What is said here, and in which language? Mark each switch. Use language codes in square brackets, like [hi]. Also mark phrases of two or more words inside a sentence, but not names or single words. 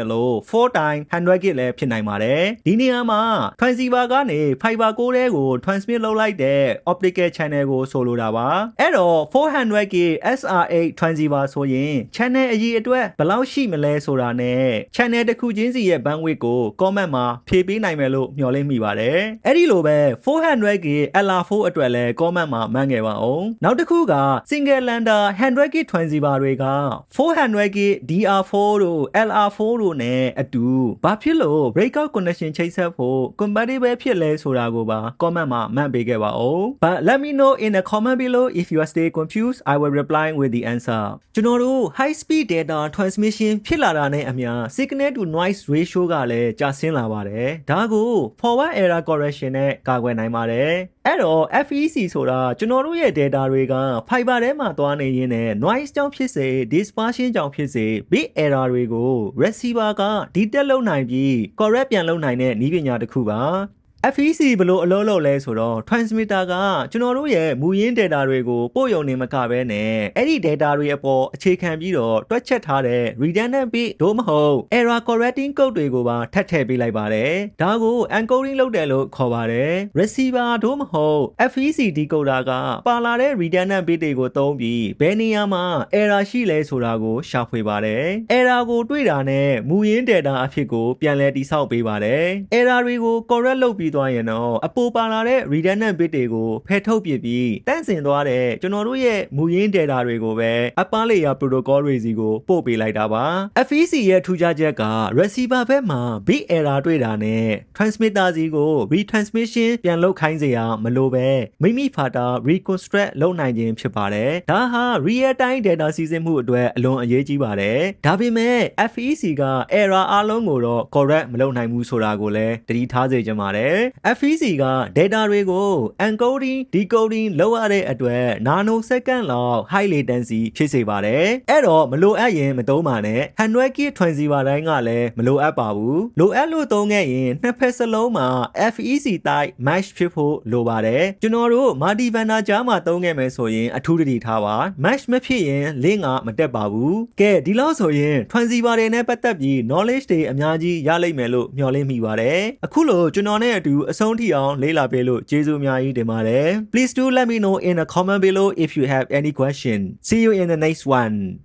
[my] တယ်လို့ 4x 100K လည်းဖြစ်နိုင်ပါတယ်ဒီနေရာမှာ Transceiver ကနေ [en] Fiber core [my] ထဲကို transmit လုပ်လိုက်တဲ့ [en] optical channel [my] ကိုဆိုလိုတာပါအဲ့တော့ 400K SR8 Transceiver ဆိုရင် channel အရေအတွက်ဘယ်လောက်ရှိမလဲဆိုတာနဲ့ channel တစ်ခုချင်းစီရဲ့ bandwidth ကို comment မှာဖြည့်ပေးနိုင်မယ်လို့မျှော်လင့်မိပါတယ်အဲ့ဒီလိုပဲ 400K LR4 အတွက်လည်း comment မှာမှန်းခဲ့ပါအောင်နောက်တစ်ခုက [en] Single Lambda 100K Transceiver [my] တွေက 400K DR4 တို့ LR4 တို့နဲ့အတူဘာဖြစ်လို့ [en] breakout connection [my] ချိတ်ဆက်ဖို့ compatible ဖြစ်လဲဆိုတာကိုပါ comment မှာမှတ်ပေးခဲ့ပါဦး [en] But let me know in the comment below if you are stay confused. I will reply with the answer. [my] ကျွန်တော်တို့ [en] high speed data transmission [my] ဖြစ်လာတာနဲ့အမျှ [en] signal to noise ratio [my] ကလည်းကျဆင်းလာပါတယ်ဒါကို [en] forward error correction [my] နဲ့ကာကွယ်နိုင်ပါတယ်အဲ့တော့ FEC ဆိုတာကျွန်တော်တို့ရဲ့ data တွေက fiber ထဲမှာသွားနေရင်းနဲ့ noise ကြောင့်ဖြစ်စေ dispersion ကြောင့်ဖြစ်စေ [en] bit error [my] တွေကို receiver က detect လုပ်နိုင်ပြီး correct ပြန်လုပ်နိုင်တဲ့နည်းပညာတစ်ခုပါ FEC ဘယ်လိုအလုပ်လုပ်လဲဆိုတော့ transmitter ကကျွန်တော်တို့ရဲ့မူရင်း data တွေကိုပို့ယုံနေမကဘဲနဲ့အဲ့ဒီ data တွေအပေါ်အခြေခံပြီးတော့တွက် ချက်ထားတဲ့ [en] redundant bit [my] သို့မဟုတ် [en] error correcting code [my] တွေကိုပါထပ်ထည့်ပေးလိုက်ပါတယ်ဒါကို encoding လုပ်တယ်လို့ခေါ်ပါတယ် receiver သို့မဟုတ် [en] FEC decoder [my] ကပါလာတဲ့ [en] redundant bit [my] တွေကိုသုံးပြီးဘယ်နေရာမှာ error ရှိလဲဆိုတာကိုရှာဖွေပါတယ် error ကိုတွေ့တာနဲ့မူရင်း data အဖြစ်ကိုပြန်လည်တည်ဆောက်ပေးပါတယ် error တွေကို correct လုပ်ပြီးသွားရင်တော့အ ပေါ်ပါလာတဲ့ [en] redundant bit [my] တွေကိုဖယ်ထုတ်ပြပြီးတန့်စင်သွားတဲ့ကျွန်တော်တို့ရဲ့မူရင်း data တွေကိုပဲ [en] upper layer protocol [my] တွေစီကိုပို့ပေးလိုက်တာပါ FEC ရဲ့ထူးခြားချက်က receiver ဘက်မှာ [en] bit error [my] တွေ့တာနဲ့ transmitter စီကို retransmission ပြန်လုပ်ခိုင်းစေရမလို့ပဲမိ မိဖာတာ reconstruct လုပ်နိုင်ခြင်းဖြစ်ပါတယ်ဒါဟာ [en] real time data [my] စီစဉ်မှုအတွက်အလွန်အရေးကြီးပါတယ်ဒါပေမဲ့ FEC က error အားလုံးကိုတော့ correct မလုပ်နိုင်ဘူးဆိုတာကိုလည်းသတိထား စေချင်ပါတယ်FEC က data တွေကို [en] encoding decoding [my] လုပ်ရတဲ့အတွက် nanosecond လောက် [en] high latency [my] ဖြစ်စေပါတယ်အဲ့တော့မလိုအပ်ရင်မသုံးပါနဲ့ [en] 100K transceiver [my] တိုင်းက လည်းမလိုအပ်ပါဘူးလိုအပ်လို့သုံးခဲ့ရင်နှစ်ဖက်စလုံးမှာ [en] FEC type match [my] ဖြစ်ဖို့လိုပါတယ်ကျွန်တော်တို့ [en] multi vendor [my] ကြားမှာသုံးခဲ့မယ်ဆိုရင်အထူးတတိထားပါ match မဖြစ်ရင် link ကမတက်ပါဘူးကဲဒီလောက်ဆိုရင် transceiver တွေနဲ့ပတ်သက်ပြီး knowledge တွေအများကြီးရလိမ့်မယ်လို့မျှော်လင့်မိပါတယ်အခုလိုကျွန်တော်နဲ့အတူအဆုံးထိအောင်လေ့လာပေးလို့ကျေးဇူးအများကြီးတင်ပါတယ် [en] Please do let me know in the comment below if you have any question. See you in the next one.